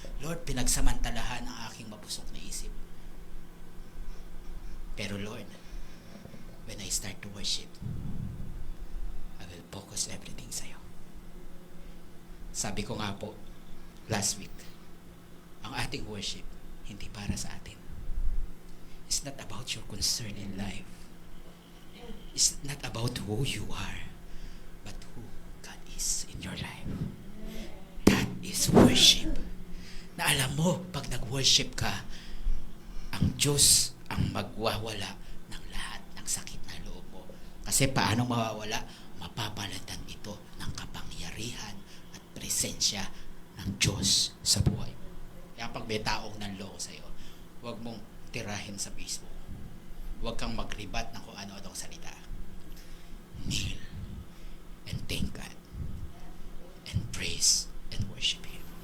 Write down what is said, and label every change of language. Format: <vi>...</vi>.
<tl>Lord, pinagsamantalahan ang aking mabusok na isip.</tl> <en>Pero Lord, when I start to worship, I will focus everything sa'yo.</en> <tl>Sabi ko nga po, last week, ang ating worship, hindi para sa atin.</tl> <en>It's not about your concern in life. It's not about who you are, but who God is in your life. That is worship.</en> <tl>Na alam mo, pag nag-worship ka, ang Diyos ang magwawala ng lahat ng sakit na loob mo. Kasi paano mawawala? Mapapalitan ito ng kapangyarihan at presensya ng Diyos sa buhay mo. Kaya pag may taong nanloko sa'yo, huwag mong tirahin sa Facebook. Huwag kang magribat ng kung ano-anong salita.</tl> <en>Kneel and thank God and praise and worship Him.</en>